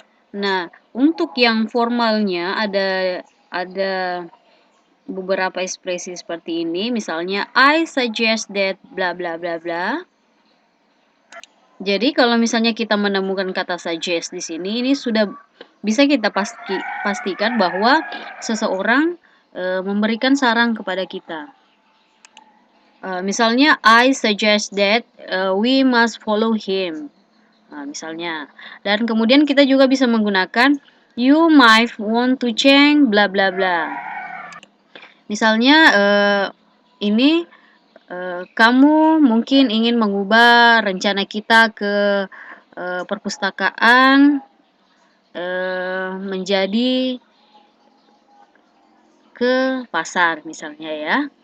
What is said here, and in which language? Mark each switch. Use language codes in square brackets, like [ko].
[id] Nah, untuk yang formalnya ada beberapa ekspresi seperti ini, misalnya [en] I suggest that bla bla [id] bla bla. Jadi kalau misalnya kita menemukan kata suggest di sini, ini sudah bisa kita pastikan bahwa seseorang memberikan saran kepada kita. Misalnya [en] I suggest that we must follow him. [id] Misalnya. Dan kemudian kita juga bisa menggunakan [en] you might want to change bla bla [id] bla. Misalnya ini kamu mungkin ingin mengubah rencana kita ke perpustakaan menjadi ke pasar misalnya ya.